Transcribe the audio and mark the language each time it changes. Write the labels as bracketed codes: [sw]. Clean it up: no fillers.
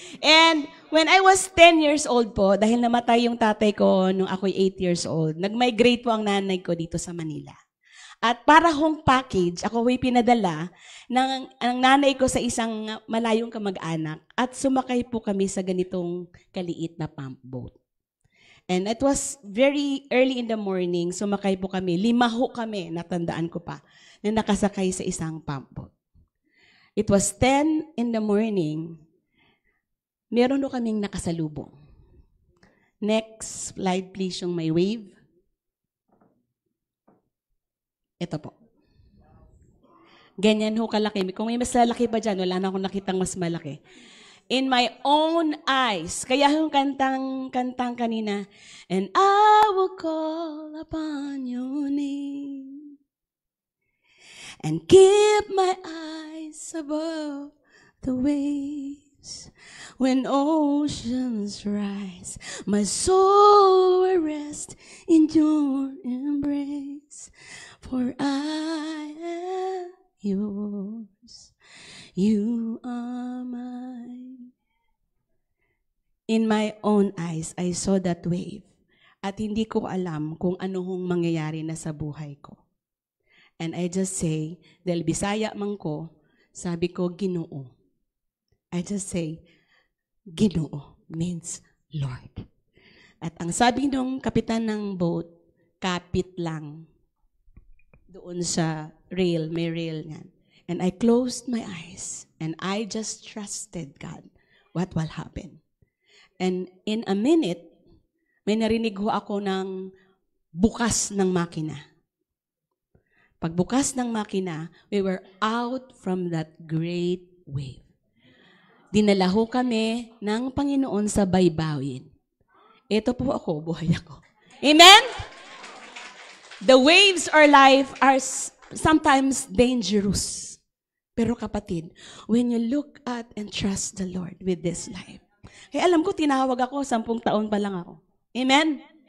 [en] And when I was 10 years old [tl] po, dahil namatay yung tatay ko nung ako'y 8 years old, nag-migrate po ang nanay ko dito sa Manila. At para hong package, ako ay pinadala ng nanay ko sa isang malayong kamag-anak at sumakay po kami sa ganitong kaliit na pump boat. [en] And it was very early in the morning, [tl] sumakay po kami. 5 ho kami, natandaan ko pa, na nakasakay sa isang pump boat. [en] It was 10 in the morning. [tl] Meron ho kaming nakasalubong. [en] Next slide please, [tl] yung may wave. Ito po. Ganyan ho kalaki. Kung may mas lalaki pa dyan, wala na akong nakitang mas malaki. [en] In my own eyes. [tl] Kaya yung kantang kanina, [en] and I will call upon your name and keep my eyes above the waves. When oceans rise, my soul will rest in your embrace. For I am yours, you are mine. In my own eyes, I saw that wave. [tl] At hindi ko alam kung ano hong mangyayari na sa buhay ko. [en] And I just say, [tl] dahil Bisaya man ko, sabi ko, Ginoo. [en] I just say, Ginoo means Lord. [tl] At ang sabi nung kapitan ng boat, kapit lang. Doon sa rail, may rail yan. [en] And I closed my eyes and I just trusted God what will happen. And in a minute, [tl] may narinig ho ako ng bukas ng makina. Pagbukas ng makina, [en] we were out from that great wave. [tl] Dinala ho kami ng Panginoon sa baybawin. Ito po ako, buhay ako. Amen? [en] The waves of life are sometimes dangerous. [tl] Pero kapatid, [en] when you look at and trust the Lord with this life, [tl] kaya alam ko, tinawag ako, 10 taon pa lang ako. [en] Amen?